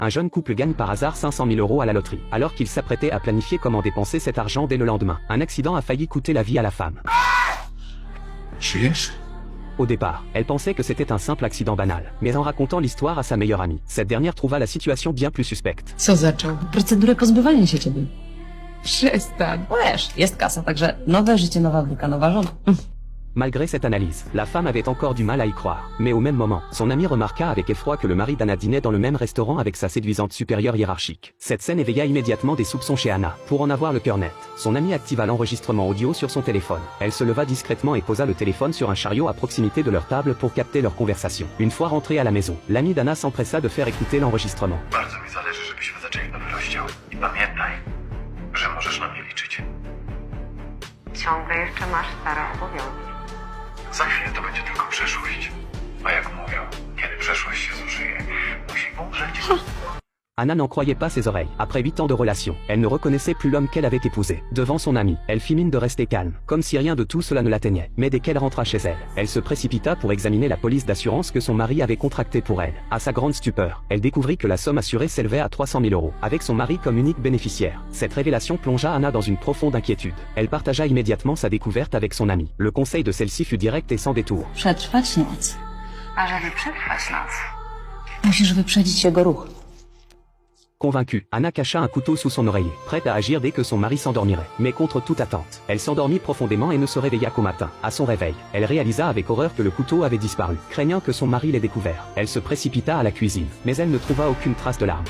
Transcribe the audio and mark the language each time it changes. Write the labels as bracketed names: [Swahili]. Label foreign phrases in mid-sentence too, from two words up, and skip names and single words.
[French] Un jeune couple gagne par hasard 500 000 € à la loterie. Alors qu'il s'apprêtait à planifier comment dépenser cet argent dès le lendemain, un accident a failli coûter la vie à la femme. [Polish] Żyjesz? [French] Au départ, elle pensait que c'était un simple accident banal, mais en racontant l'histoire à sa meilleure amie, cette dernière trouva la situation bien plus suspecte. [Polish] Co zaczął? Procedurę pozbywania się ciebie. Przestań. Wiesz, jest kasa, także nowe życie, nowa bryka, nowa żona. [French] Malgré cette analyse, la femme avait encore du mal à y croire. Mais au même moment, son ami remarqua avec effroi que le mari d'Anna dînait dans le même restaurant avec sa séduisante supérieure hiérarchique. Cette scène éveilla immédiatement des soupçons chez Anna. Pour en avoir le cœur net, son ami activa l'enregistrement audio sur son téléphone. Elle se leva discrètement et posa le téléphone sur un chariot à proximité de leur table pour capter leur conversation. Une fois rentrée à la maison, l'ami d'Anna s'empressa de faire écouter l'enregistrement. [Polish] Bardzo mi zależy, żebyśmy zaczęli nowy rozdział. I pamiętaj, że możesz na mnie liczyć. Ciągle jeszcze masz stare obowiązki. Za chwilę to będzie tylko przeszłość. A jak mówią, kiedy przeszłość się zużyje, musi umrzeć. [French] Anna n'en croyait pas ses oreilles. Après 8 ans de relation, elle ne reconnaissait plus l'homme qu'elle avait épousé. Devant son ami, elle fit mine de rester calme, comme si rien de tout cela ne l'atteignait. Mais dès qu'elle rentra chez elle, elle se précipita pour examiner la police d'assurance que son mari avait contractée pour elle. À sa grande stupeur, elle découvrit que la somme assurée s'élevait à 300 000 €, avec son mari comme unique bénéficiaire. Cette révélation plongea Anna dans une profonde inquiétude. Elle partagea immédiatement sa découverte avec son amie. Le conseil de celle-ci fut direct et sans détour. [Polish] Przetrwać noc. A żeby przetrwać noc, Musisz wyprzedzić jego ruch. [French] Convaincue, Anna cacha un couteau sous son oreiller, prête à agir dès que son mari s'endormirait. Mais contre toute attente, elle s'endormit profondément et ne se réveilla qu'au matin. À son réveil, elle réalisa avec horreur que le couteau avait disparu. Craignant que son mari l'ait découvert, elle se précipita à la cuisine, mais elle ne trouva aucune trace de l'arme.